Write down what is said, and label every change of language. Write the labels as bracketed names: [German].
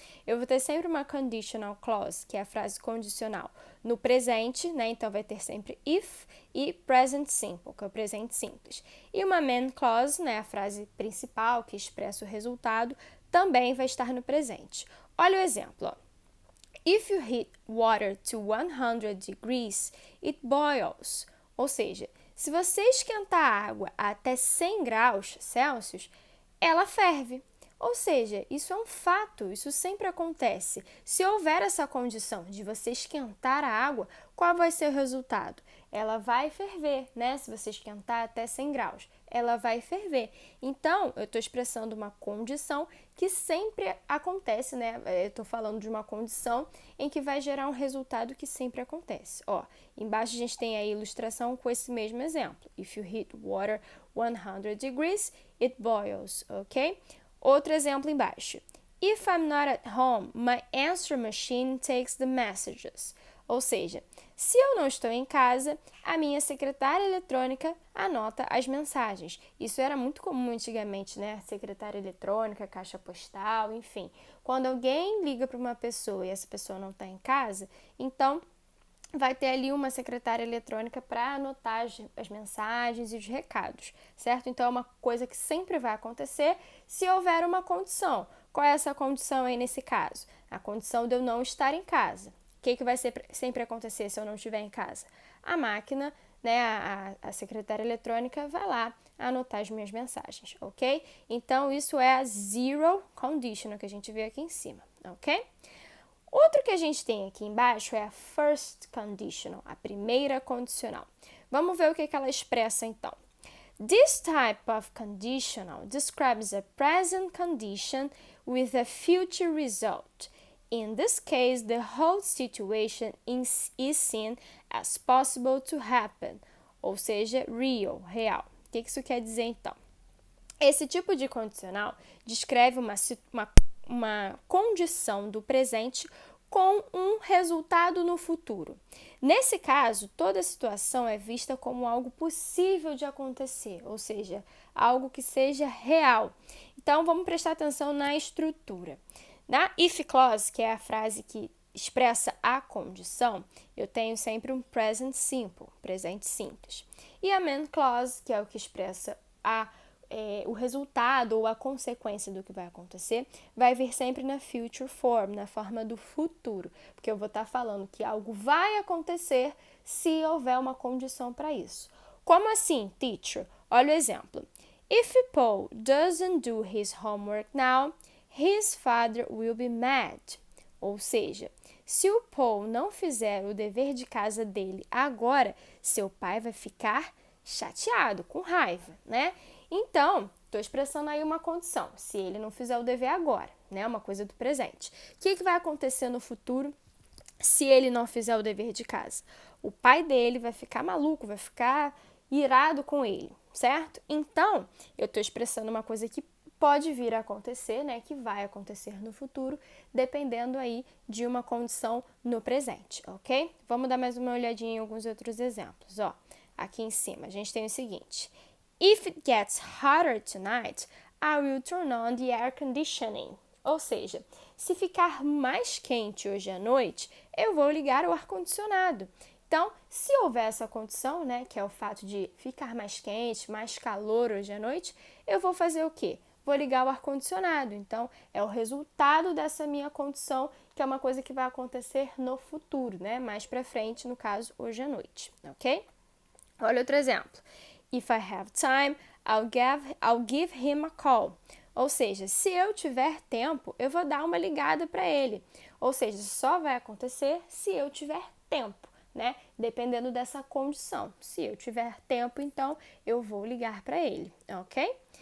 [Portuguese] Eu vou ter sempre uma conditional clause, que é a frase condicional, no presente, né? Então, vai ter sempre if e present simple, que é o presente simples. E uma main clause, né? A frase principal, que expressa o resultado, também vai estar no presente. Olha o exemplo, ó. [English] If you heat water to 100 degrees, it boils. [Portuguese] Ou seja, se você esquentar a água até 100 graus Celsius, ela ferve. Ou seja, isso é um fato, isso sempre acontece. Se houver essa condição de você esquentar a água, qual vai ser o resultado? Ela vai ferver, né? Se você esquentar até 100 graus, ela vai ferver. Então, eu estou expressando uma condição que sempre acontece, né? Eu estou falando de uma condição em que vai gerar um resultado que sempre acontece. Ó, embaixo a gente tem a ilustração com esse mesmo exemplo. [English] If you heat water 100 degrees, it boils, ok? [Portuguese] Outro exemplo embaixo. [English] If I'm not at home, my answer machine takes the messages. [Portuguese] Ou seja, se eu não estou em casa, a minha secretária eletrônica anota as mensagens. Isso era muito comum antigamente, né? Secretária eletrônica, caixa postal, enfim. Quando alguém liga para uma pessoa e essa pessoa não está em casa, então vai ter ali uma secretária eletrônica para anotar as mensagens e os recados, certo? Então, é uma coisa que sempre vai acontecer se houver uma condição. Qual é essa condição aí nesse caso? A condição de eu não estar em casa. O que vai sempre acontecer se eu não estiver em casa? A máquina, né, a secretária eletrônica vai lá anotar as minhas mensagens, ok? Então, isso é a zero conditional que a gente vê aqui em cima, ok? Outro que a gente tem aqui embaixo é a first conditional, a primeira condicional. Vamos ver o que ela expressa então. [English] This type of conditional describes a present condition with a future result. In this case, the whole situation is seen as possible to happen, [Portuguese] ou seja, real. O que isso quer dizer então? Esse tipo de condicional descreve uma condição do presente com um resultado no futuro. Nesse caso, toda situação é vista como algo possível de acontecer, ou seja, algo que seja real. Então, vamos prestar atenção na estrutura. Na if clause, que é a frase que expressa a condição, eu tenho sempre um present simple, presente simples. E a main clause, que é o que expressa o resultado ou a consequência do que vai acontecer, vai vir sempre na future form, na forma do futuro, porque eu vou estar falando que algo vai acontecer se houver uma condição para isso. Como assim, teacher? Olha o exemplo. [English] If Paul doesn't do his homework now, his father will be mad. [Portuguese] Ou seja, se o Paul não fizer o dever de casa dele agora, seu pai vai ficar chateado, com raiva, né? Então, estou expressando aí uma condição, se ele não fizer o dever agora, né? Uma coisa do presente. O que vai acontecer no futuro se ele não fizer o dever de casa? O pai dele vai ficar maluco, vai ficar irado com ele, certo? Então, eu estou expressando uma coisa que pode vir a acontecer, né? Que vai acontecer no futuro, dependendo aí de uma condição no presente, ok? Vamos dar mais uma olhadinha em alguns outros exemplos, ó. Aqui em cima, a gente tem o seguinte. [English] If it gets hotter tonight, I will turn on the air conditioning. [Portuguese] Ou seja, se ficar mais quente hoje à noite, eu vou ligar o ar-condicionado. Então, se houver essa condição, né, que é o fato de ficar mais quente, mais calor hoje à noite, eu vou fazer o quê? Vou ligar o ar-condicionado. Então, é o resultado dessa minha condição, que é uma coisa que vai acontecer no futuro, né? Mais pra frente, no caso, hoje à noite, ok? Olha outro exemplo. [English] If I have time, I'll give him a call. [Portuguese] Ou seja, se eu tiver tempo, eu vou dar uma ligada para ele. Ou seja, só vai acontecer se eu tiver tempo, né? Dependendo dessa condição. Se eu tiver tempo, então eu vou ligar para ele, ok?